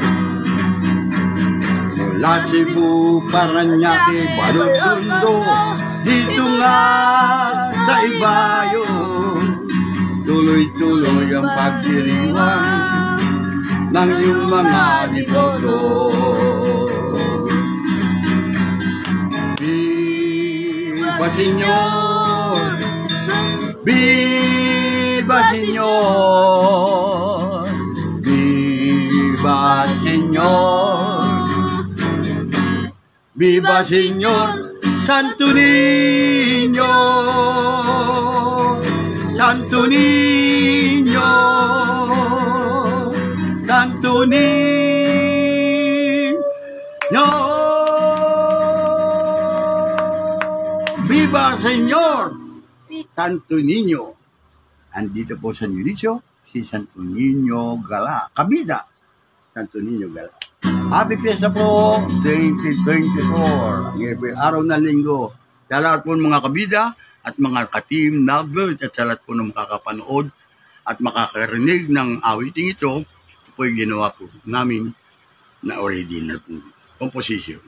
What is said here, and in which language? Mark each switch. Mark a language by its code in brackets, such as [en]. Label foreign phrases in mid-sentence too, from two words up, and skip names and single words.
[tl] Mula Cebu, Parañaque, Balotondo, dito nga sa Ibayo, tuloy-tuloy ang pagdiriwang ng iyong mga deboto. [es] Viva Señor, Viva Señor, Viva Señor. Viva Señor, Santo Niño, Santo Niño, Santo Niño. Viva Señor, Santo Niño. [tl] Andito po sa Nulicio, si Santo Niño Gala. Kabida, Santo Niño Gala. [en] Happy Fiesta [tl] po, 2024. Ngayon araw na linggo. Sa lahat po ng mga kabida at mga ka-team lovers at sa lahat po ng makakapanood at makakarinig ng awiting ito, ito po yung ginawa po namin na original po composition.